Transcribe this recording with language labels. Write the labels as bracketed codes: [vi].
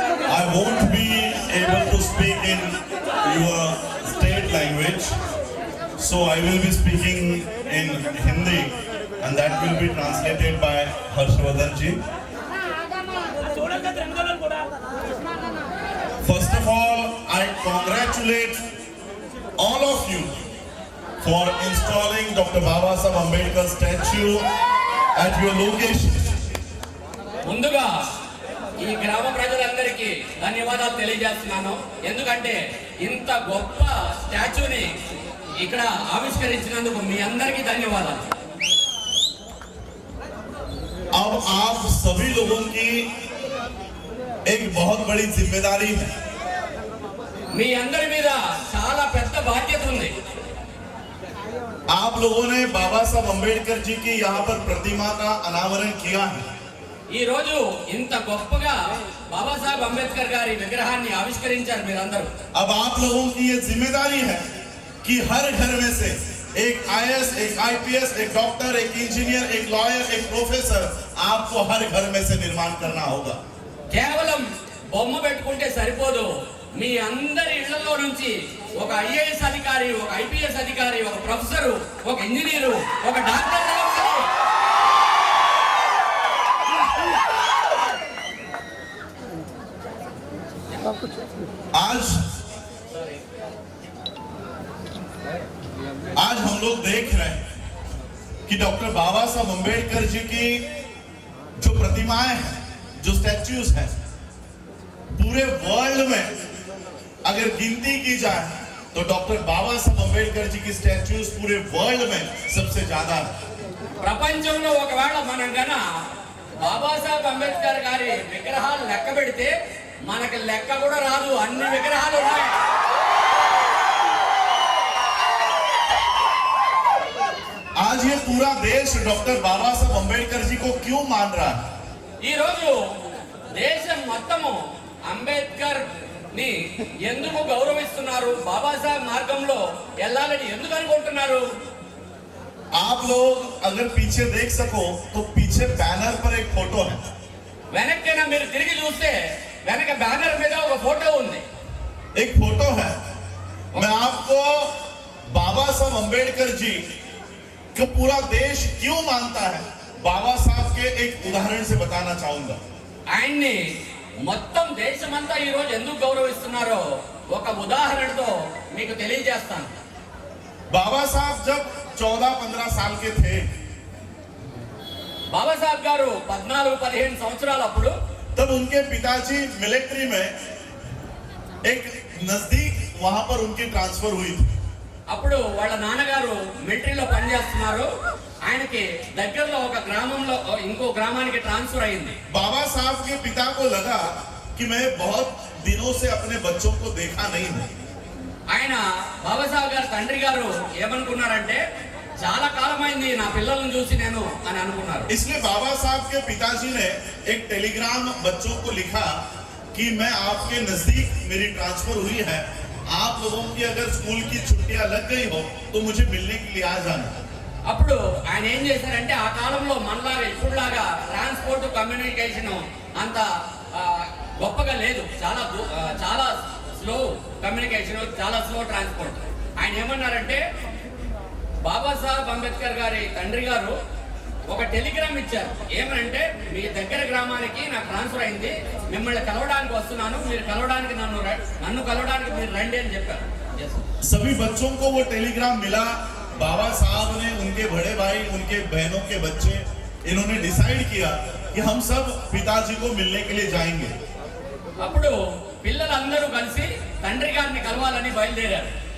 [en] I won't be able to speak in your state language, so I will be speaking in Hindi, and that will be translated by Harshvardhan ji. First of all, I congratulate all of you for installing Dr. Baba Saheb Ambedkar statue at your location. [te] ముందుగా ఈ గ్రామ ప్రజలందరికీ ధన్యవాదాలు తెలియజేస్తున్నాను. ఎందుకంటే ఇంత గొప్ప స్టాచ్యూని ఇక్కడ ఆవిష్కరించినందుకు మీ అందరికీ ధన్యవాదాలు. [hi] अब आप सभी लोगों की एक बहुत बड़ी जिम्मेदारी है. [te] మీ అందరి మీద చాలా పెద్ద బాధ్యత ఉంది. [hi] आप लोगों ने बाबा साहब अम्बेडकर जी की यहाँ पर प्रतिमा का अनावरण किया है. [te] ఈ రోజు ఇంత గొప్పగా బాబాసాహెబ్ అంబేద్కర్ గారి విగ్రహాన్ని ఆవిష్కరించారు మీరందరూ. [hi] अब आप लोगों की ये जिम्मेदारी है कि हर घर में से एक IAS, एक IPS, एक डॉक्टर, एक इंजीनियर, एक लॉयर, एक प्रोफेसर आपको हर घर में से निर्माण करना होगा. [te] కేవలం బొమ్మ పెట్టుకుంటే సరిపోదు. మీ అందరి ఇళ్లలో నుంచి ఒక IAS అధికారి, ఒక IPS అధికారి, ఒక ప్రొఫెసరు, ఒక ఇంజనీరు, ఒక డాక్టర్ రావాలి. [hi] आज हम लोग देख रहे हैं कि डॉक्टर बाबा साहब अम्बेडकर जी की जो प्रतिमाएं हैं, जो स्टैच्यूज हैं, पूरे वर्ल्ड में अगर गिनती की जाए तो डॉक्टर बाबा साहब अम्बेडकर जी की स्टैच्यूज पूरे वर्ल्ड में सबसे ज्यादा है. [te] ప్రపంచంలో ఒకవేళ మనం గన బాబాసాహెబ్ అంబేద్కర్ గారి విగ్రహాలు లెక్క పెడితే మనకి లెక్క కూడా రాదు, అన్ని విగ్రహాలు ఉన్నాయి. [hi] आज ये पूरा देश डॉक्टर बाबा साहब अम्बेडकर जी को क्यों मान रहा है? [te] ఈ రోజు దేశం మొత్తము అంబేద్కర్ ని ఎందుకు గౌరవిస్తున్నారు, బాబాసాహెబ్ మార్గంలో వెళ్ళాలని ఎందుకు అనుకుంటున్నారు? [hi] आप लोग अगर पीछे देख सको तो पीछे बैनर पर एक फोटो है. [te] వెనక్కిన మీరు తిరిగి చూస్తే వెనక బ్యానర్ మీద ఒక ఫోటో ఉంది. [hi] एक फोटो है. मैं आपको बाबा साहब अम्बेडकर जी को पूरा देश क्यों मानता है, बाबा साहब के एक उदाहरण से बताना चाहूंगा. [te] ఆయన్ని మొత్తం దేశమంతా ఈ రోజు ఎందుకు గౌరవిస్తున్నారో ఒక ఉదాహరణతో మీకు తెలియజేస్తాను. [hi] बाबा साहब जब 14-15 साल के थे, [te] బాబాసాహెబ్ గారు 14-15 సంవత్సరాలు అప్పుడు [hi] तब उनके पिताजी मिलिट्री में एक नजदीक वहां पर उनकी ट्रांसफर हुई थी. [te] అప్పుడు వాళ్ళ నాన్నగారు మిలిటరీలో పనిచేస్తున్నారు. ఆయనకి దగ్గరలో ఒక గ్రామంలో ఇంకో గ్రామానికి ట్రాన్స్ఫర్ అయింది. [hi] बाबा साहब के पिता को लगा कि मैं बहुत दिनों से अपने बच्चों को देखा नहीं हूं. [te] ఆయన బాబాసాహెబ్ గారి తండ్రి గారు ఏమనుకున్నారంటే చాలా కాలమైంది నా పిల్లలను చూసి నేను అని అనుకున్నారు. [hi] इसलिए बाबा साहब के पिताजी ने एक टेलीग्राम बच्चों को लिखा कि मैं आपके नजदीक मेरी ट्रांसफर हुई है, आप लोगों की अगर स्कूल की छुट्टियां लग गई हो तो मुझे मिलने के लिए आ जाना. [te] అప్పుడు ఆయన ఏం చేశారంటే ఆ కాలంలో మనలాగా ఇప్పుడులాగా ట్రాన్స్పోర్ట్ కమ్యూనికేషన్ అంత గొప్పగా లేదు. చాలా స్లో కమ్యూనికేషన్, చాలా స్లో ట్రాన్స్పోర్ట్. ఆయన ఏమన్నారంటే బాబాసాహెబ్ అంబేద్కర్ గారి తండ్రి గారు ఒక టెలిగ్రామ్ ఇచ్చారు. ఏమనంటే మీ దగ్గర గ్రామానికి నాకు ట్రాన్స్ఫర్ అయింది, మిమ్మల్ని కలవడానికి వస్తున్నాను, మీరు కలవడానికి నన్ను కలవడానికి మీరు రండి అని చెప్పారు. [hi] सभी बच्चों को वो टेलीग्राम मिला. बाबा साहब ने उनके बड़े भाई, उनके बहनों के बच्चे, इन्होंने डिसाइड किया कि हम सब पिताजी को मिलने के लिए जाएंगे. [te] అప్పుడు పిల్లలందరూ కలిసి తండ్రి గారిని కలవాలని బయలుదేరారు.